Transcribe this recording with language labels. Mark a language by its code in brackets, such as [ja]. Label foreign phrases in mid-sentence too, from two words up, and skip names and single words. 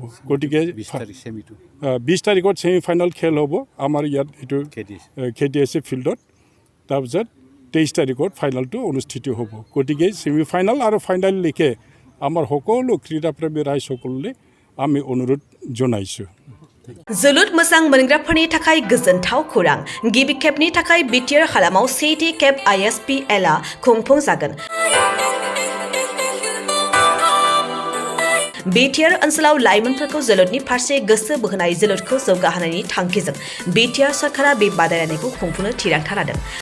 [as] গতিকে 20 তাৰিখত ছেমিফাইনেল খেল হ'ব আমাৰ ইয়াত এইটো KDSC ফিল্ডত। তাৰপিছত 23 তাৰিখত ফাইনেলটো অনুষ্ঠিত হ'ব। গতিকে ছেমিফাইনেল আৰু ফাইনেললৈকে আমাৰ সকলো ক্ৰীড়াপ্ৰেমী ৰাইজসকললৈ আমি অনুৰোধ জনাইছোঁ। [brx] जोलुर मोजां मोनग्राफोरनि थाखाय गोजोनथाव खौरां गिबि खेबनि थाखाय बिटिआर हालामाव सेथि खेब ISPL आ खुंफुंजागोन। बिटिआर ओनसोलाव लाइमोनफोरखौ जोलुरनि फारसे गोसो बोहोनाय जोलुरखौ जौगाहोनायनि थांखिजों बिटिआर सरकारा बे बादायलायनायखौ खुंफुंनो थिरांथा लादों।